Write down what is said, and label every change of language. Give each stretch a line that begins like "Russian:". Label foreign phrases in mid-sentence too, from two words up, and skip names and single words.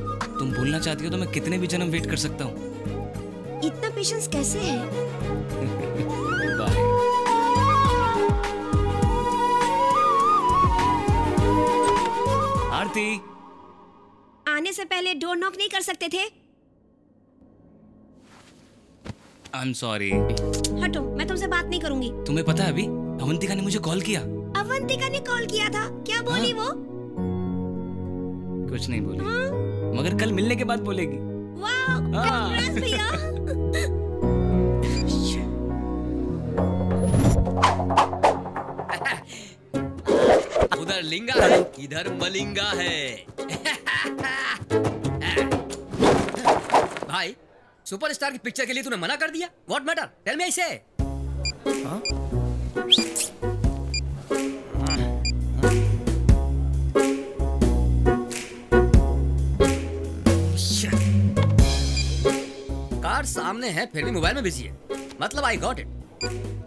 Hindi: तुम बोलना चाहती हो तो मैं कितने भी जन्म वेट कर सकता हूँ। इतना पेशेंस कैसे है? बाय। आरती, आने से पहले डोर नॉक नहीं कर सकते थे?
English: I'm sorry।
Hindi: हटो, मैं तुमसे बात नहीं करूंगी। तुम्हें पता है अभी अवंतिका ने मुझे कॉल किया। अवंतिका ने कॉल किया था? क्या बोली वो? कुछ नहीं बोली, मगर कल मिलने के बाद बोलेगी। वाह, congrats भैया। उधर लिंगा है, इधर मलिंगा है। भाई, सुपरस्टार की पिक्चर के लिए तूने मना कर दिया?
English: What matter? Tell me I say।
Hindi: कार सामने है फिर भी मोबाइल में बिजी है, मतलब
English: I got it.